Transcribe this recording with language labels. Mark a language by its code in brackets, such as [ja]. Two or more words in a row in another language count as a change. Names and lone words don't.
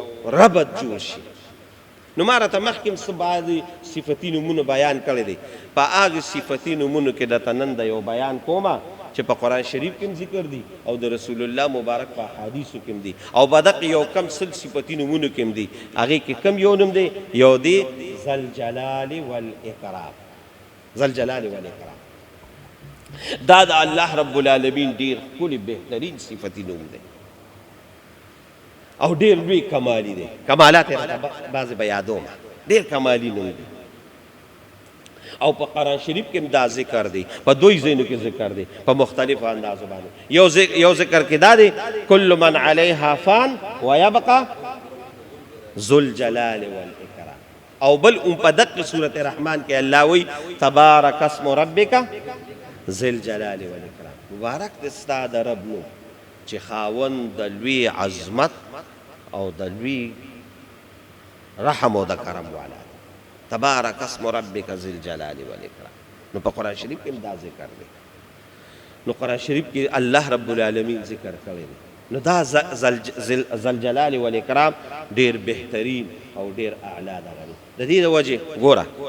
[ps] ربط جوړ شي نو ما راته مخکې څه بعضې صفتي نومونه بیان کړی دی په هغې صفتي نومونو کې درته نن د یو بیان کومه چې په قرآن شریف کې هم ذکر دي او د رسول الله مبارک په احادیثو کې هم دي او په دقې یو کم سل صفتي نومونو کې هم دي هغې کې کم یو نوم دی یو دی [ar] ذوالجلال والاکرام ذوالجلال والاکرام [ps] دا د [ar] الله رب العالمین [ps] ډیر ښکلی بهترین صفتي نوم دی او ډیر لوی کمالی دی کمالات یې بعضې به یادومه ډیر کمالي نوم دی او په قرآن شریف کې هم دا ذکر دی په دوی ځایونو کې ذکر دی په مختلفو اندازو باندې یو ذکر کې دا دی [ar] کل من علیها فان ویبقى ذوالجلال والاکرام [ps] او بل په دقه صورت رحمان کې الله وی [ar] تبارک اسم ربک ذل جلال والاکرام [ps] مبارک د ستا د رب نوم چې خاوند د لوی عظمت او د لوی رحم او د کرم والا [ar] تبارک اسم ربک ذل جلال والاکرام [ps] نو په قرآن شریف کې دا ذکر دی نو قرآن شریف کې [ar] الله رب العالمین [ps] ذکر کړی دی نو دا [ar] ذل جلال والاکرام [ps] ډیر بهترین او ډیر اعلی ده د دې د وجې ګوره